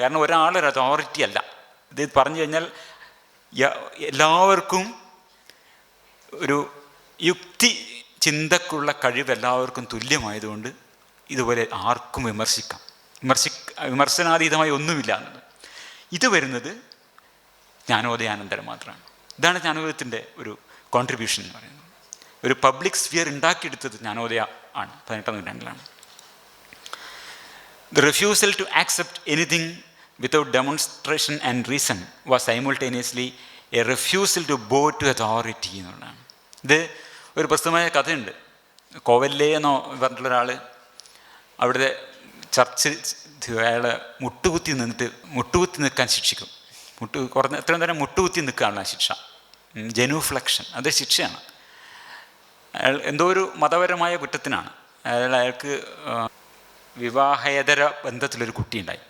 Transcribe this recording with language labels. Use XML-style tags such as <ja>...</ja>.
<ml>കാരണം ഒരാളൊരു അതോറിറ്റി അല്ല. ഇത് പറഞ്ഞു കഴിഞ്ഞാൽ എല്ലാവർക്കും ഒരു യുക്തി ചിന്തക്കുള്ള കഴിവ് എല്ലാവർക്കും തുല്യമായതുകൊണ്ട് ഇതുപോലെ ആർക്കും വിമർശിക്കാം. വിമർശനാതീതമായി ഒന്നുമില്ല എന്നത്. ഇത് വരുന്നത് ജ്ഞാനോദയാനന്തരം മാത്രമാണ്. ഇതാണ് ജ്ഞാനോദയത്തിൻ്റെ ഒരു കോൺട്രിബ്യൂഷൻ എന്ന് പറയുന്നത്. ഒരു പബ്ലിക് സ്ഫിയർ ഉണ്ടാക്കിയെടുത്തത് ജ്ഞാനോദയ ആണ്, 18ാം നൂറ്റാണ്ടിലാണ്.</ml> <en>The refusal to accept anything without demonstration and reason was simultaneously a refusal to bow to authority എന്നുള്ളതാണ്.</en> <ml>ഇത് ഒരു പ്രസിദ്ധമായ കഥയുണ്ട്. കോവല്ലേ എന്നോ പറഞ്ഞിട്ടുള്ളൊരാൾ അവിടുത്തെ ചർച്ച് അയാളെ മുട്ടുകുത്തി നിൽക്കാൻ ശിക്ഷിക്കും. എത്രയും നേരം മുട്ടുകുത്തി നിൽക്കുകയാണ് ആ ശിക്ഷ. ജനുഫ്ലക്ഷൻ, അത് ശിക്ഷയാണ്. അയാൾ എന്തോ ഒരു മതപരമായ കുറ്റത്തിനാണ്. അയാൾക്ക് വിവാഹേതര ബന്ധത്തിലൊരു കുട്ടി ഉണ്ടായി.</ml>